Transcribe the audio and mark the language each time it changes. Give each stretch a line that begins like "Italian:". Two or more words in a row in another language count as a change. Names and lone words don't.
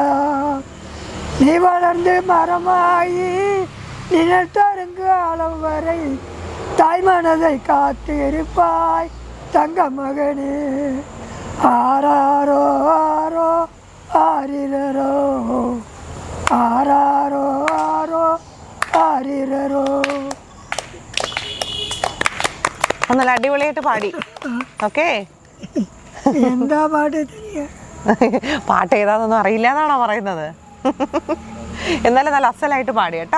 Tamil: நீ வளர்ந்து மரமாகி நிழல் தருங்கு அளவு வரை தாய் மனதை காத்து இருப்பாய் தங்க மகனே. ஆராரோ ஆரோ ஆரிரரோ, ஆராரோ ஆரோ ആരിരരോ.
Malayalam: നല്ല അടിപൊളിയായിട്ട് പാടി. ഓക്കെ, എന്താ പാട്ട്? പാട്ട് ഏതാണെന്നൊന്നും അറിയില്ല എന്നാണോ പറയുന്നത്? എന്നാലും നല്ല അസലായിട്ട് പാടി കേട്ടോ.